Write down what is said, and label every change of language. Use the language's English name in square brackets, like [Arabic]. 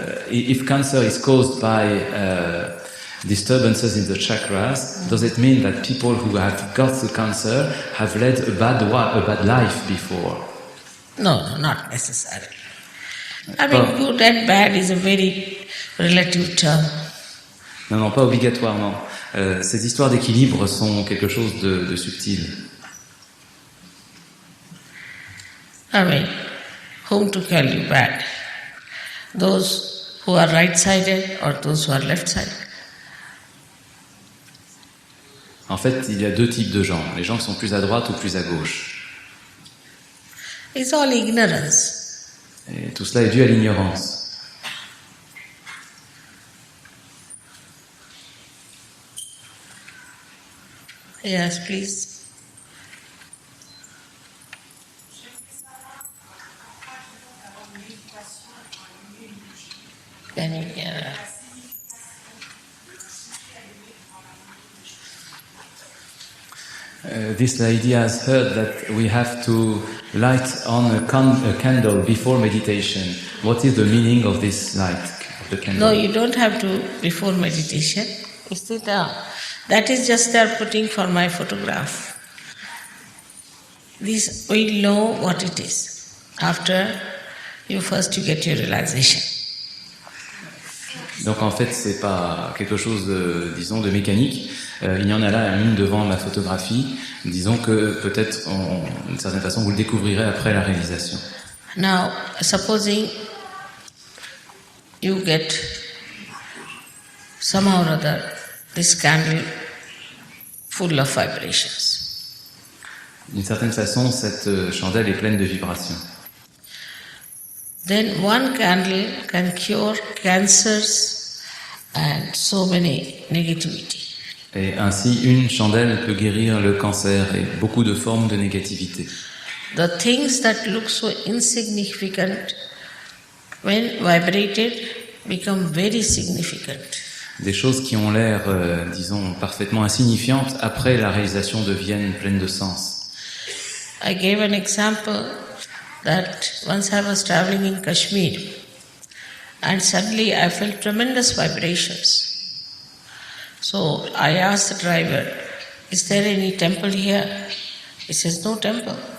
[English] If cancer is caused by disturbances in the chakras, does it mean that people who have got the cancer have led a bad life before? No, not necessarily. I mean, good and bad is a very relative term. [French] Non, non, pas obligatoirement. Ces histoires d'équilibre sont quelque chose de subtil. [English] I mean, whom to call you bad? Those who are right-sided or those who are left-sided? [French] En fait, il y a deux types de gens. Les gens qui sont plus à droite ou plus à gauche. [English] It's all ignorance. [French] Et tout cela est dû à l'ignorance. [English] Yes, please. Can you hear? this lady has heard that we have to light on a candle before meditation. What is the meaning of this light of the candle? No, you don't have to before meditation. You see, that is just they are putting for my photograph. This we'll know what it is after you get your realization. [French] Donc en fait, c'est pas quelque chose de, disons, de mécanique. Il y en a là une devant la photographie. Disons que peut-être, d'une certaine façon, vous le découvrirez après la réalisation. [English] Now, supposing you get somehow or other this candle full of vibrations. [French] D'une certaine façon, cette chandelle est pleine de vibrations. [English] Then one candle can cure cancers and so many negativity. [French] Et ainsi, une chandelle peut guérir le cancer et beaucoup de formes de négativité. [English] The things that look so insignificant, when vibrated, become very significant. [French] Des choses qui ont l'air, disons, parfaitement insignifiantes, après la réalisation deviennent pleines de sens. [English] I gave an example that once I was traveling in Kashmir and suddenly I felt tremendous vibrations. So I asked the driver, is there any temple here? He says, no temple.